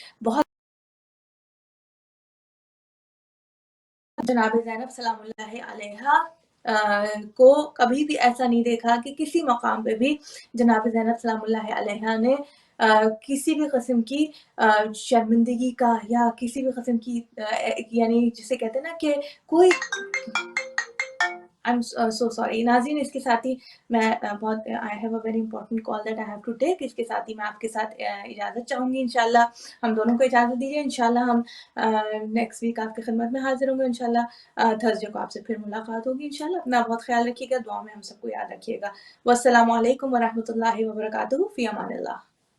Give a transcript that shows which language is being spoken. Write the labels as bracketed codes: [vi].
[ur] بہت جناب زینب سلام اللہ علیہ کو کبھی بھی ایسا نہیں دیکھا کہ کسی مقام پہ بھی جناب زینب سلام اللہ علیہ نے کسی بھی قسم کی شرمندگی کا یا کسی بھی قسم کی یعنی جسے کہتے ہیں نا کہ کوئی [en] I'm so sorry. [ur] ناظرین اس کے ساتھ ہی میں بہت [en] I have a very important call that I have to take. [ur] اس کے ساتھ ہی میں آپ کے ساتھ اجازت چاہوں گی انشاءاللہ. ہم دونوں کو اجازت دیجیے. انشاءاللہ ہم نیکسٹ ویک آپ کی خدمت میں حاضر ہوں گے انشاءاللہ. تھرسڈے کو آپ سے پھر ملاقات ہوگی انشاءاللہ. اپنا بہت خیال رکھیے گا. دعا میں ہم سب کو یاد رکھیے گا. والسلام علیکم ورحمۃ اللہ وبرکاتہ. فی امان اللہ.